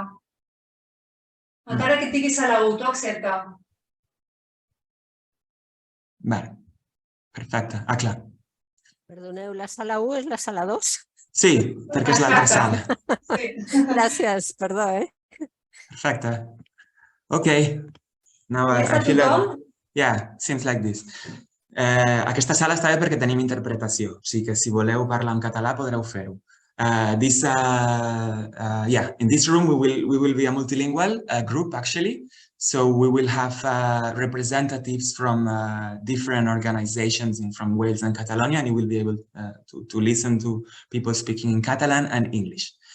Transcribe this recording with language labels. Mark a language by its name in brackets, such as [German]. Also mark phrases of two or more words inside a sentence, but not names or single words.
[Catalan] Encara que et digui sala 1, tu accepta. Vale. Perfecte. Clar. Perdoneu, la sala 1 és la sala 2? Sí, perquè és l'altra sala. Gràcies, perdó, Perfecte. [English] Okay. Now I feel like... Yeah, seems like this. [Catalan] Aquesta sala està bé perquè tenim interpretació. O sigui que si voleu parlar en català podreu fer-ho. [English] In this room we will be a multilingual group actually. So we will have representatives from different organizations from Wales and Catalonia, and you will be able to listen to people speaking in Catalan and English.